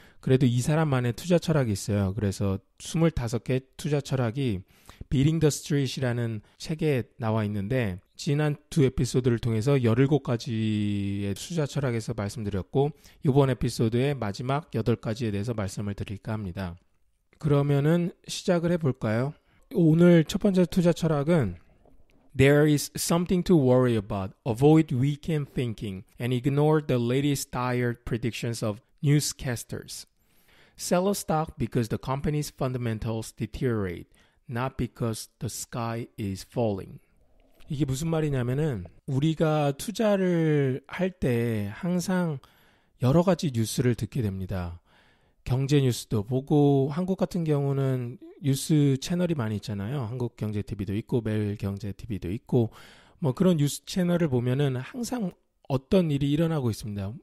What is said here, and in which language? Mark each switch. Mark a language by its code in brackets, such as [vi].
[ko] 그래도 이 사람만의 투자 철학이 있어요. 그래서 25개 투자 철학이 Beating the Street이라는 책에 나와 있는데 지난 두 에피소드를 통해서 17가지의 투자 철학에서 말씀드렸고 이번 에피소드의 마지막 8가지에 대해서 말씀을 드릴까 합니다. 그러면은 시작을 해볼까요? 오늘 첫 번째 투자 철학은 [en] There is something to worry about. Avoid weekend thinking and ignore the latest tired predictions of newscasters. Sell a stock because the company's fundamentals deteriorate, not because the sky is falling. [ko] 이게 무슨 말이냐면은 우리가 투자를 할 때 항상 여러 가지 뉴스를 듣게 됩니다. 경제 뉴스도 보고 한국 같은 경우는 뉴스 채널이 많이 있잖아요. 한국경제TV도 있고 매일경제TV도 있고 뭐 그런 뉴스 채널을 보면은 항상 어떤 일이 일어나고 있습니다.